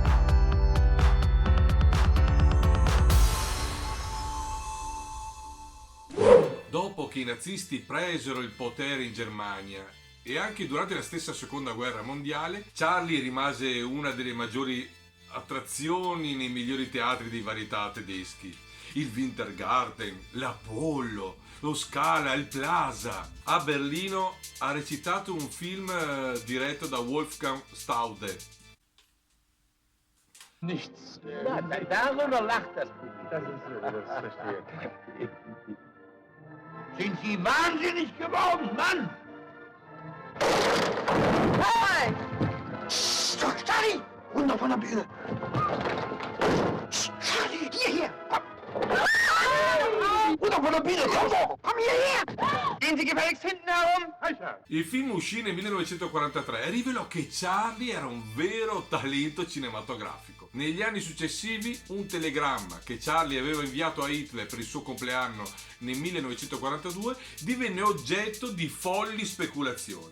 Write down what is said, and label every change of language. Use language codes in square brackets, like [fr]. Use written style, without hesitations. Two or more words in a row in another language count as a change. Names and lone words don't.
[it] Dopo che i nazisti presero il potere in Germania e anche durante la stessa seconda guerra mondiale, Charlie rimase una delle maggiori attrazioni nei migliori teatri di varietà tedeschi. il Wintergarten, l'Apollo, lo Scala, il Plaza. A Berlino ha recitato un film diretto da Wolfgang Staude. [de] Nichts. Ja, darüber lacht das Publikum. Das verstehe. Sind Sie wahnsinnig geworden, Mann? Hey! Charlie! Runter von der Bühne! Charlie, hierher! Komm! Runter von der Bühne! Komm hierher! Gehen Sie gefälligst hinten herum! [it] Il film uscì nel 1943 e rivelò che Charlie era un vero talento cinematografico. Negli anni successivi, un telegramma che Charlie aveva inviato a Hitler per il suo compleanno nel 1942 divenne oggetto di folli speculazioni.